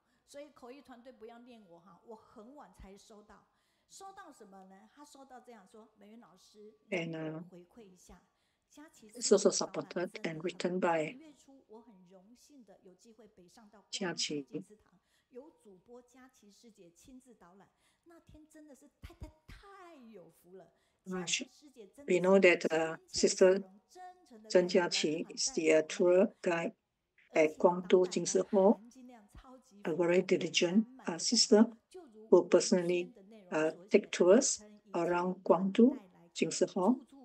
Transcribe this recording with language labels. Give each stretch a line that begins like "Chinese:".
Chinese: 所以口译团队不要念我我很晚才收到。收到什么呢？他收到这样说：美云老师，回馈一下。
English: It's also supported and written by
Chinese: 月初，我很荣幸的有机会北上到嘉琪金丝堂，有主播嘉琪师姐亲自导览。那天真的是太有福了。
English: We know that Sister Zheng&Jiaqi is the tour guide at Guandu Jing Hall, a very diligent sister who personally take tours around Guandu Jing Hall.